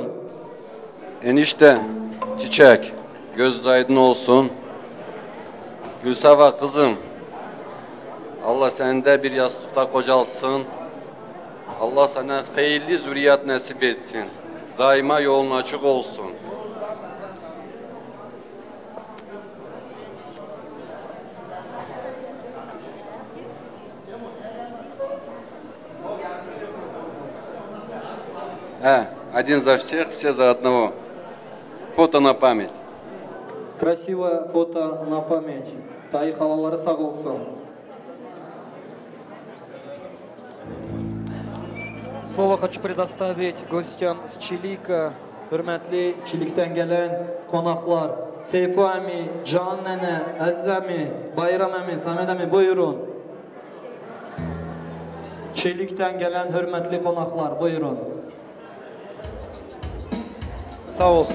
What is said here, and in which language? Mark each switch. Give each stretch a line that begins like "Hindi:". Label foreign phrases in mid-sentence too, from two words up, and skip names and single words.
Turkish: Enişte, Çiçek, göz aydın olsun. Gülsafa kızım, Allah seni de bir yastıkta kocaltsın. Allah sana hayırlı zürriyet nasip etsin. Daima yolun açık olsun.
Russian: Один за всех, все за одного. Фото на память. Красивое фото на память.
Turkish: Dayı halaları sağ olsun.
Russian: Слово хочу предоставить гостям с Чилика,
Turkish: hürmetli Çilik'ten gelen konaklar. Seyfu Ami, Can Nene, Aziz Ami, Bayram Ami, Samet Ami, buyurun. Çilik'ten gelen hürmetli konaklar, buyurun. Sağ olsun.